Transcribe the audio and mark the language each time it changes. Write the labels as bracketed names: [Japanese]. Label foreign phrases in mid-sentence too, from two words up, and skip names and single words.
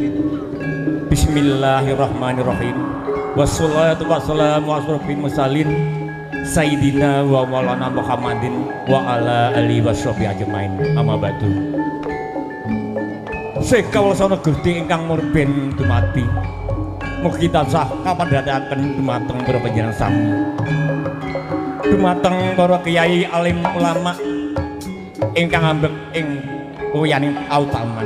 [Arabic] بسم الله الرحمن الرحيم. والصلاة والسلام على أشرف المرسلين سيدنا ومولانا محمد وعلى آله وصحبه أجمعين. أما بعد. [Javanese] Sekawula Gusti ingkang murben dumati. Mugi tansah kapandhataken dumateng para panjenengan sami. Dumateng para kiai alim ulama ingkang ambek ing uyaning kautaman.